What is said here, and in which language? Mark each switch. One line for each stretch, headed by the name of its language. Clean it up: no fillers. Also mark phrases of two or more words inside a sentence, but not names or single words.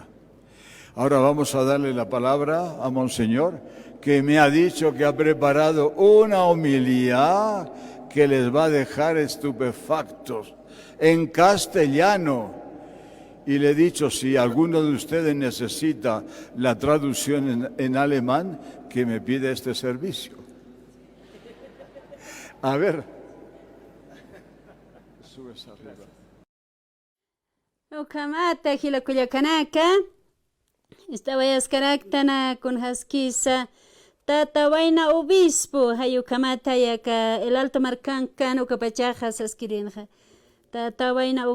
Spanish: Ahora vamos a darle la palabra a Monseñor, que me ha dicho que ha preparado una homilía que les va a dejar estupefactos en castellano. Y le he dicho, si alguno de ustedes necesita la traducción en alemán, que me pida este servicio. A ver. Subes arriba.
Aymara: Ukamata hilakullakanaka istawayaskaractana con haskisa tatawaina obispo hayukamata yaka el alto marcanca ukapachajas askirinja tatawaina